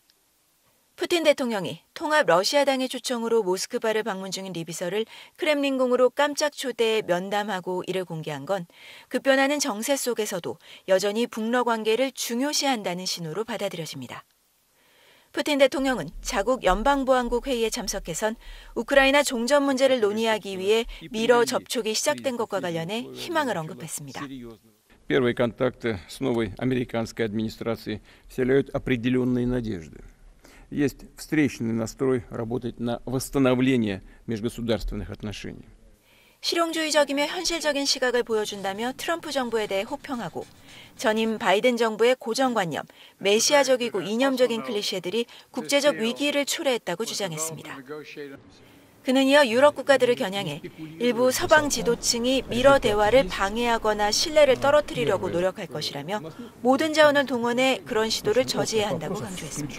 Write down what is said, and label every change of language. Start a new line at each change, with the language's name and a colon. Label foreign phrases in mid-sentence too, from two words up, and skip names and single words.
Korean: 푸틴 대통령이 통합 러시아당의 초청으로 모스크바를 방문 중인 리 비서를 크렘린궁으로 깜짝 초대해 면담하고 이를 공개한 건 급변하는 정세 속에서도 여전히 북러 관계를 중요시한다는 신호로 받아들여집니다. 푸틴 대통령은 자국 연방보안국 회의에 참석해선 우크라이나 종전 문제를 논의하기 위해 미러 접촉이 시작된 것과 관련해 희망을 언급했습니다.
Russian: Первые контакты с новой американской администрацией вселяют определенные надежды. Есть встречный настрой работать на восстановление межгосударственных отношений.
Korean: 실용주의적이며 현실적인 시각을 보여준다며 트럼프 정부에 대해 호평하고 전임 바이든 정부의 고정관념, 메시아적이고 이념적인 클리셰들이 국제적 위기를 초래했다고 주장했습니다. 그는 이어 유럽 국가들을 겨냥해 일부 서방 지도층이 미러 대화를 방해하거나 신뢰를 떨어뜨리려고 노력할 것이라며 모든 자원을 동원해 그런 시도를 저지해야 한다고 강조했습니다.